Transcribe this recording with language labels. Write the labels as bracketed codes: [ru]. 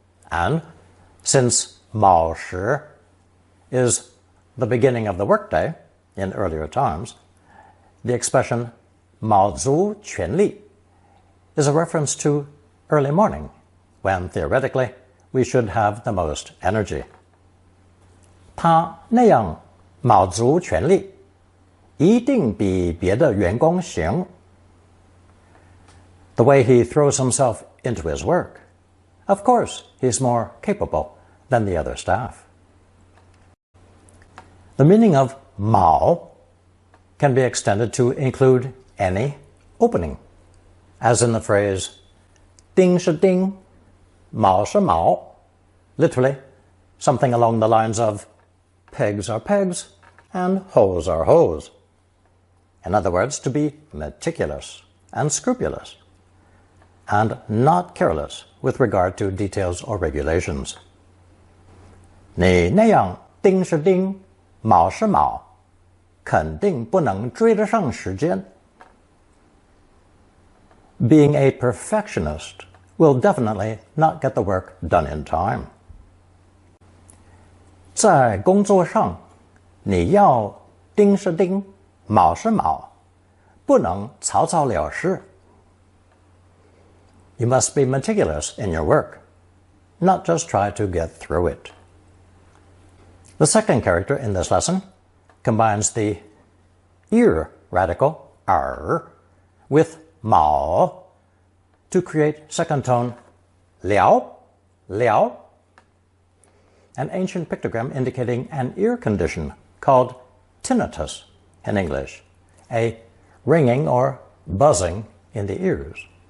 [en] And since Mao Shi is the beginning of the workday in earlier times, the expression Mao zu quan li is a reference to early morning, when theoretically we should have the most energy. [zh] 他那样卯足全力，一定比别的员工行。 [en] The way he throws himself into his work, of course he's more capable than the other staff. The meaning of Mao can be extended to include any opening, as in the phrase [zh] 丁是丁，卯是卯, [en] literally something along the lines of pegs are pegs and holes are holes. In other words, to be meticulous and scrupulous, and not careless with regard to details or regulations. [zh] 你那样丁是丁，卯是卯，肯定不能追得上时间。 [en] Being a perfectionist will definitely not get the work done in time. [zh] 在工作上，你要丁是丁，卯是卯，不能草草了事。 [en] You must be meticulous in your work, not just try to get through it. The second character in this lesson combines the ear radical er with mao to create second tone liao, liao, an ancient pictogram indicating an ear condition called tinnitus in English, a ringing or buzzing in the ears,